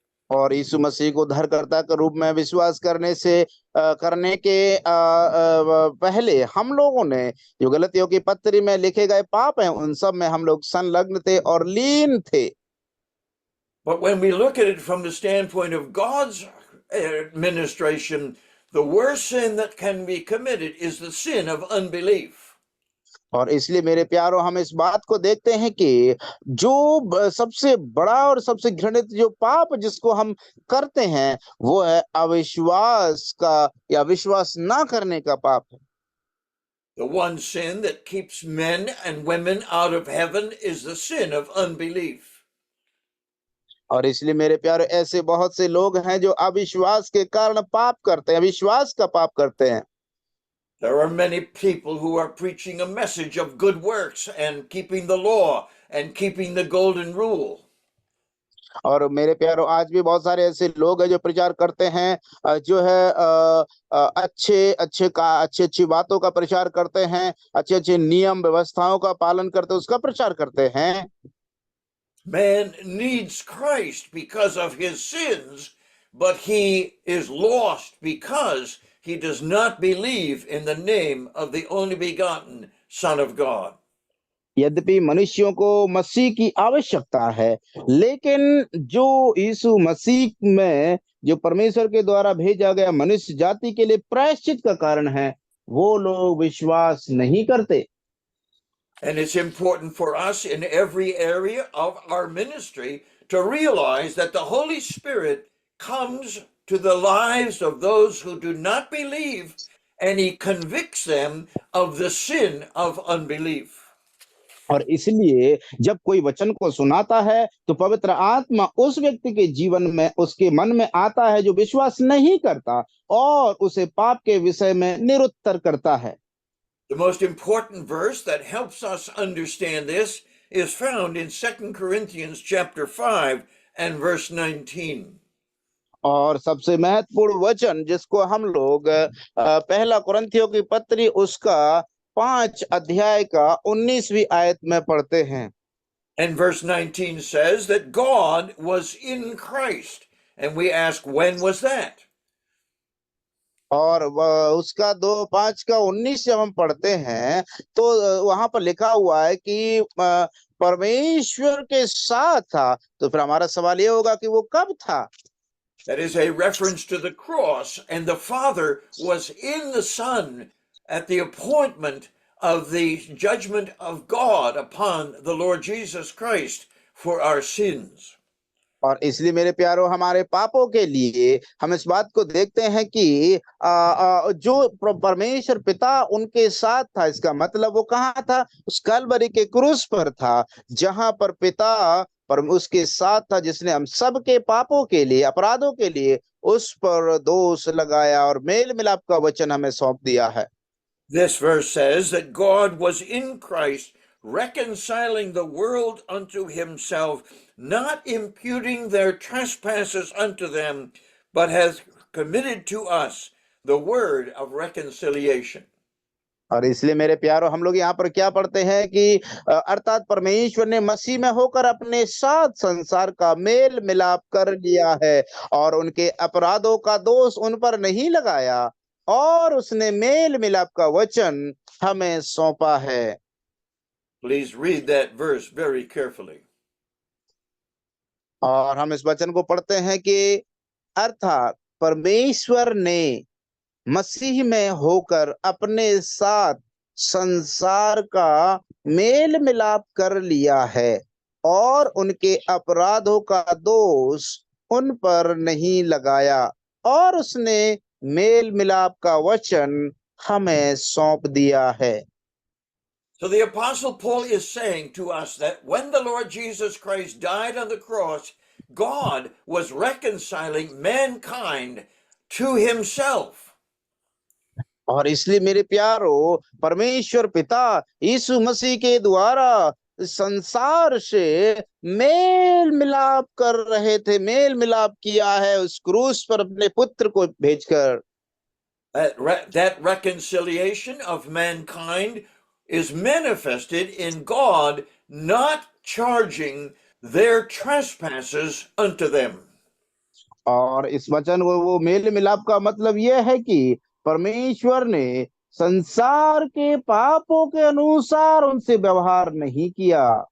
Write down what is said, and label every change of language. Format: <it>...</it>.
<hi>और यीशु मसीह को उद्धारकर्ता के रूप में विश्वास करने के पहले हम लोगों ने जो गलतियों की पत्री में लिखे गए पाप हैं उन सब में हम लोग संलग्न थे और लीन थे।</hi> <en>But when we look at it from the standpoint of God's administration, the worst sin that can be committed is the sin of unbelief.</en> <hi>और इसलिए मेरे प्यारो, हम इस बात को देखते हैं कि जो सबसे बड़ा और सबसे घृणित जो पाप जिसको हम करते हैं वो है अविश्वास का या विश्वास ना करने का पाप है।</hi> <en>The one sin that keeps men and women out of heaven is the sin of unbelief.</en> <hi>और इसलिए मेरे प्यारे, ऐसे बहुत से लोग हैं जो अविश्वास के कारण पाप करते हैं, अविश्वास का पाप करते हैं।</hi> <en>There are many people who are preaching a message of good works and keeping the law and keeping the golden rule.</en> <hi>और मेरे प्यारो, आज भी बहुत सारे ऐसे लोग हैं जो प्रचार करते हैं, जो है अच्छी बातों का प्रचार करते हैं, अच्छे नियम व्यवस्थाओं का पालन करते हैं, उसका प्रचार करते हैं।</hi> <en>Man needs Christ because of his sins, but he is lost because he does not believe in the name of the only begotten Son of God.</en> <hi>यद्यपि मनुष्यों को मसीह की आवश्यकता है, लेकिन जो यीशु मसीह में जो परमेश्वर के द्वारा भेजा गया मनुष्य जाति के लिए प्रायश्चित का कारण है, वो लोग विश्वास नहीं करते।</hi> <en>And it's important for us in every area of our ministry to realize that the Holy Spirit comes to the lives of those who do not believe, and he convicts them of the sin of unbelief.</en> <hi>और इसलिए जब कोई वचन को सुनाता है तो पवित्र आत्मा उस व्यक्ति के जीवन में, उसके मन में आता है जो विश्वास नहीं करता, और उसे पाप के विषय में निरुत्तर करता है।</hi> <en>The most important verse that helps us understand this is found in 2 Corinthians chapter 5 and verse 19.</en> <hi>और सबसे महत्वपूर्ण वचन जिसको हम लोग पहला कुरिन्थियों की पत्री उसका 5 अध्याय का 19वीं आयत में पढ़ते हैं।</hi> <en>And verse 19 says that God was in Christ. And we ask, when was that?</en> <hi>और उसका 2:5 का 19 जब हम पढ़ते हैं तो वहां पर लिखा हुआ है कि परमेश्वर के साथ था। तो फिर हमारा सवाल ये होगा कि वो कब था।</hi> <en>That is a reference to the cross, and the Father was in the Son at the appointment of the judgment of God upon the Lord Jesus Christ for our sins.</en> <hi>और इसलिए मेरे प्यारो हमारे पापों के लिए हम इस बात को देखते हैं कि जो परमेश्वर पिता उनके साथ था, इसका मतलब वो कहाँ था? उस कलवरी के क्रूस पर था, जहां पर पिता पर उसके साथ था, जिसने हम सबके पापों के लिए, अपराधों के लिए उस पर दोष लगाया और मेल मिलाप का वचन हमें सौंप दिया है।</hi> <en>This verse says that God was in Christ, reconciling the world unto himself, not imputing their trespasses unto them, but has committed to us the word of reconciliation.</en> <hi>और इसलिए मेरे प्यारो हम लोग यहाँ पर क्या पढ़ते हैं कि अर्थात परमेश्वर ने मसीह में होकर अपने साथ संसार का मेल मिलाप कर लिया है और उनके अपराधों का दोष उन पर नहीं लगाया और उसने मेल मिलाप का वचन हमें सौंपा है।</hi> <en>Please read that verse very carefully.</en> <hi>और हम इस वचन को पढ़ते हैं कि अर्थात परमेश्वर ने मसीह में होकर अपने साथ संसार का मेल मिलाप कर लिया है और उनके अपराधों का दोष उन पर नहीं लगाया और उसने मेल मिलाप का वचन हमें सौंप दिया है।</hi> <en>So the Apostle Paul is saying to us that when the Lord Jesus Christ died on the cross, God was reconciling mankind to himself.</en> <hi>और इसलिए मेरे प्यारो परमेश्वर पिता यीशु मसीह के द्वारा संसार से मेल मिलाप कर रहे थे, मेल मिलाप किया है उस क्रूस पर अपने पुत्र को भेजकर।</hi> <en>That reconciliation of mankind is manifested in God not charging their trespasses unto them.</en> <hi>और इस वचन वो मेल मिलाप का मतलब यह है कि परमेश्वर ने संसार के पापों के अनुसार उनसे व्यवहार नहीं किया।</hi>